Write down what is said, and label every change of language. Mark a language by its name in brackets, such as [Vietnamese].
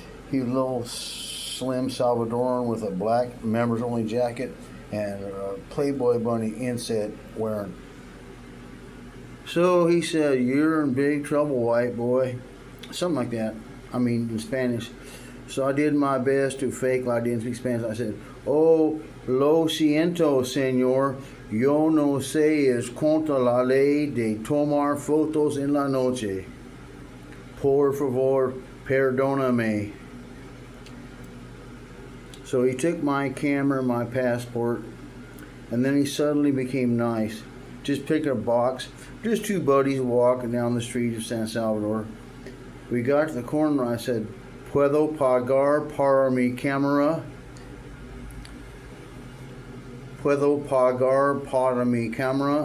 [English] He was a little slim Salvadoran with a black members-only jacket and a Playboy bunny inset wearing. So he said, you're in big trouble, white boy. Something like that. I mean, in Spanish. So I did my best to fake like I didn't speak Spanish. I said, [Spanish] oh, lo siento, señor. Yo no sé es contra la ley de tomar fotos en la noche. Por favor, perdóname. [English] So he took my camera, my passport, and then he suddenly became nice. Just picked a box. Just two buddies walking down the street of San Salvador. We got to the corner. I said, [Spanish] ¿Puedo pagar para mi cámara? puedo pagar para mi cámara?